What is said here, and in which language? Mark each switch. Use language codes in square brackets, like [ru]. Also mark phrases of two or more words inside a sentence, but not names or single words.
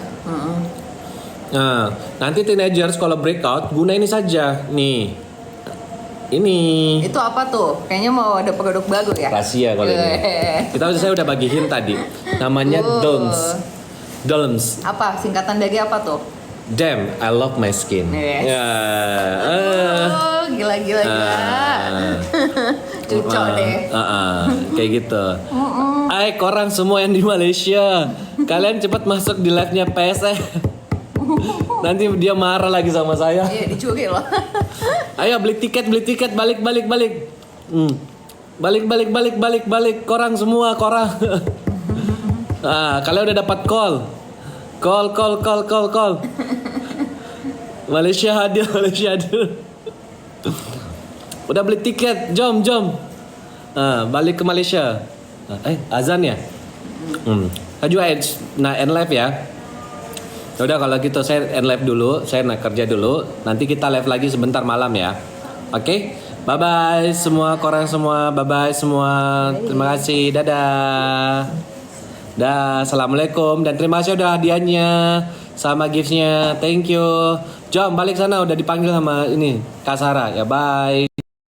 [id] Nah, nanti teenagers kalau breakout guna ini saja. Nih. Ini Itu apa tuh? Kayaknya mau ada produk baru ya? rahasia kalau ini. Saya udah bagiin tadi. Namanya Delms. Apa? Singkatan dari apa tuh? [en] Damn, I love my skin. Yes. [id] Ya. Oh, gila. Cucok deh. Kayak gitu. [ms] Hai korang semua yang di Malaysia, kalian cepat masuk di live-nya PSE. [id] Nanti dia marah lagi sama saya. Iya, dicuri loh. [ms] Ayo balik tiket, balik. Balik. Korang semua. [id] Kalian udah dapat call. Malaysia hadir. Udah beli tiket, jom. Balik ke Malaysia. Azan ya? Saya juga [en] end live [id] ya. [ms] Udah kalau gitu saya [en] end live [ms] dulu, saya nak kerja dulu. [id] Nanti kita live lagi sebentar malam ya. Oke? [en] Bye bye [ms] semua, korang semua. [en] Bye bye [id] semua. Terima kasih. Dadah. Assalamualaikum dan terima kasih udah hadiahnya sama giftsnya. [en] Thank you. [id] Jom balik sana, udah dipanggil sama ini Kak Sarah ya. Bye.